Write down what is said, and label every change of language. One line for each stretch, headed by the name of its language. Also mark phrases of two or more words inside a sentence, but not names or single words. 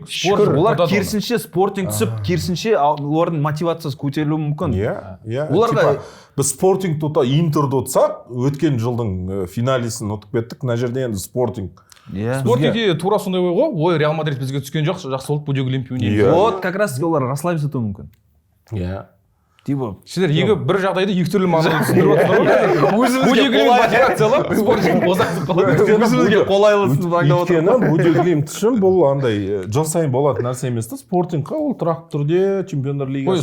Kazakh: Олар керісінше Спортинг түсіп, керісінше олардың мотивациясы көтерілуі мүмкін. Иә. Оларға біз Спортинг Интерді ұтсақ, өткен жылдың финалисін ұтып кеттік, мына жерде енді Спортинг. Спортингте тура сондай ой ғой, ой Реал Мадрид бізге түскен жоқ, жақсы болды Будеглим ойнайды.
Russian: Вот как раз
Kazakh: олар расслабиться етуі мүмкін. Иә. Сендер екі бір жағдайды екі түрлі мағынада түсіндіріп отырсыңдар. Будеглим мотивациялап, Спортинг босатып қалады. Өзімізге қолайлысын таңдап отыр. Өйткені Будеглим үшін бұл андай жыл сайын болатын нәрсе емес та, Спортингқа ол тұрақты түрде чемпиондар лигасының.